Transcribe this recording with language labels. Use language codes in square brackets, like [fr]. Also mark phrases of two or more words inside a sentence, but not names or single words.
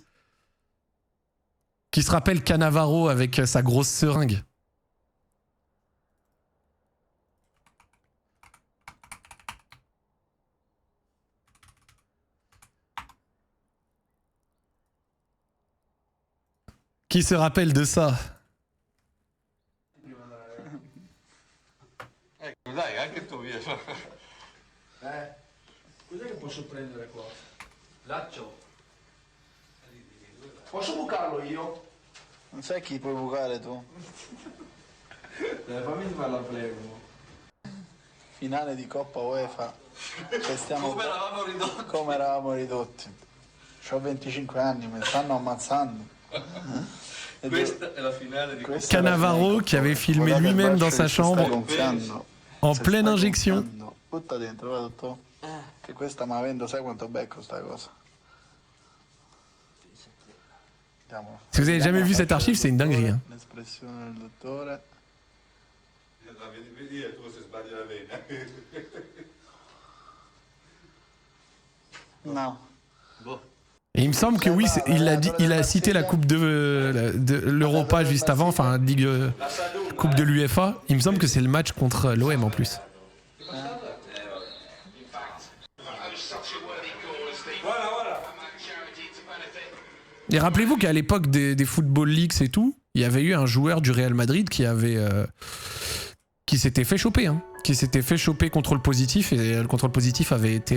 [fr] Qui se rappelle Cannavaro avec sa grosse seringue. Qui se rappelle de ça? [it] Dai, anche tu via. Cos'è che posso prendere qua? Laccio. Posso bucarlo io? Non sai chi puoi bucare tu? Fammi fare la prego. Finale di Coppa UEFA. Che stiamo... Come eravamo ridotti? Come eravamo ridotti. Ho 25 anni, mi stanno ammazzando. Questa è la finale di Coppa. [fr] Cannavaro qui avait filmé lui-même dans sa chambre en pleine injection. [it] Butta dentro, va tutto. Che questa mi avendo, sai quanto becco sta cosa. Andiamo. [fr] Si vous avez jamais vu cette archive, c'est une dinguerie. Hein. [it] L'espressione del dottore. Vedi tu se sbagli la vena. No. [fr] Et il me semble que oui, il a cité la coupe de l'Europa juste avant, enfin coupe de l'UEFA. Il me semble que c'est le match contre l'OM en plus. Et rappelez-vous qu'à l'époque des Football Leagues et tout, il y avait eu un joueur du Real Madrid qui s'était fait choper, hein, qui s'était fait choper contrôle positif et le contrôle positif avait été